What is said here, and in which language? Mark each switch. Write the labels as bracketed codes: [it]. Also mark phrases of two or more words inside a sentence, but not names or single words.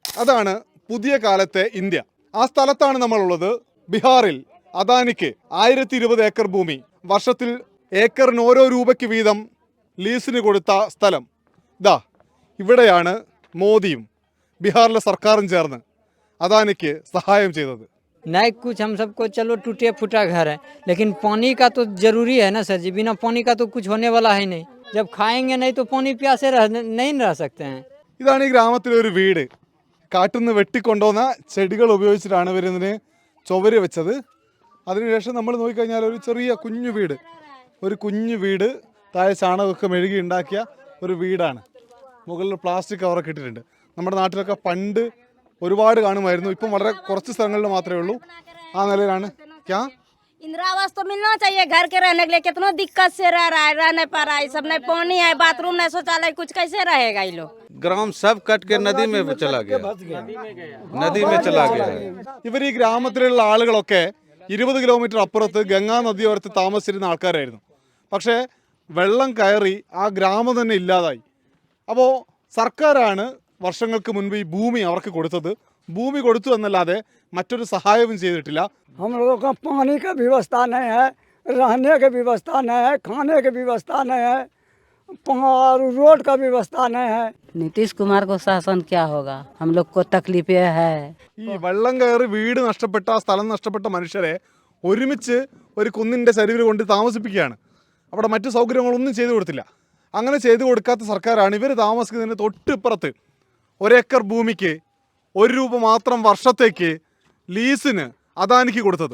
[ml] അതാണ് പുതിയ കാലത്തെ ഇന്ത്യ. ആ സ്ഥലത്താണ് നമ്മളുള്ളത്. ബീഹാറിൽ അദാനിക്ക് 1020 ഏക്കർ ഭൂമി വർഷത്തിൽ ഏക്കറിന് ഓരോ രൂപയ്ക്ക് വീതം ലീസിന് കൊടുത്ത സ്ഥലം. ഇതാ ഇവിടെയാണ് മോദിയും ബീഹാറിലെ സർക്കാരും ചേർന്ന് അദാനിക്ക് സഹായം ചെയ്തത്. [hi] नहीं कुछ हम सबको चलो टूटे फूटा घर है, लेकिन पानी का तो जरूरी है ना सर जी। बिना पानी का तो कुछ होने वाला है नहीं। जब खाएंगे नहीं तो पानी प्यासे नहीं रह सकते हैं। [ml] ഇതാണ് ഈ ഗ്രാമത്തിലെ ഒരു വീട്. കാട്ടുനിന്ന് വെട്ടിക്കൊണ്ടുവന്ന ചെടികൾ ഉപയോഗിച്ചിട്ടാണ് ഇവരിതിന് ചുവര് വെച്ചത്. അതിനുശേഷം നമ്മൾ നോക്കിക്കഴിഞ്ഞാൽ ഒരു ചെറിയ കുഞ്ഞു വീട്, ഒരു കുഞ്ഞു വീട് താഴെ ചാണകമൊക്കെ മെഴുകി ഉണ്ടാക്കിയ ഒരു വീടാണ്. മുകളിൽ പ്ലാസ്റ്റിക് കവറൊക്കെ ഇട്ടിട്ടുണ്ട്. നമ്മുടെ നാട്ടിലൊക്കെ പണ്ട് ഒരുപാട് കാണുമായിരുന്നു. ഇപ്പം വളരെ കുറച്ച് സ്ഥലങ്ങളിൽ മാത്രമേ ഉള്ളൂ. ആ നിലയിലാണ്. [hi] ക്യാ इंदिरा आवास तो मिलना चाहिए घर के रहने के लिए। कितना दिक्कत से रह नहीं पा रहा है। सब नहीं पानी है, बाथरूम नहीं, शौचालय, कुछ कैसे रहेगा ये लोग? ग्राम सब कट के नदी में चला गया, नदी में चला गया। [ml] ഇവർ ഈ ഗ്രാമത്തിലുള്ള ആളുകളൊക്കെ 20 കിലോമീറ്റർ അപ്പുറത്ത് ഗംഗാ നദിയോരത്ത് താമസിച്ചിരുന്ന ആൾക്കാരായിരുന്നു. പക്ഷേ വെള്ളം കയറി ആ ഗ്രാമം തന്നെ ഇല്ലാതായി. അപ്പോൾ സർക്കാരാണ് വർഷങ്ങൾക്ക് മുൻപ് ഈ ഭൂമി അവർക്ക് കൊടുത്തത്. ഭൂമി കൊടുത്തു എന്നല്ലാതെ മറ്റൊരു സഹായവും ചെയ്തിട്ടില്ല. [hi] हम लोगों का पानी का व्यवस्था नहीं है, रहने की व्यवस्था नहीं है, खाने की व्यवस्था नहीं है, और रोड का व्यवस्था नहीं है। नीतीश कुमार को शासन क्या होगा, हम लोग को तकलीफें है। [ml] ഈ വെള്ളം കയറി വീട് നഷ്ടപ്പെട്ട, സ്ഥലം നഷ്ടപ്പെട്ട മനുഷ്യരെ ഒരുമിച്ച് ഒരു കുന്നിൻ്റെ ചരിവിൽ കൊണ്ട് താമസിപ്പിക്കുകയാണ്. അവിടെ മറ്റു സൗകര്യങ്ങളൊന്നും ചെയ്തു കൊടുത്തില്ല. അങ്ങനെ ചെയ്തു കൊടുക്കാത്ത സർക്കാരാണ് ഇവർ താമസിക്കുന്നതിന് തൊട്ടിപ്പുറത്ത് 1 ഏക്കർ ഭൂമിക്ക് 1 രൂപ മാത്രം വർഷത്തേക്ക് ലീസിന് അദാനിക്ക് കൊടുത്തത്.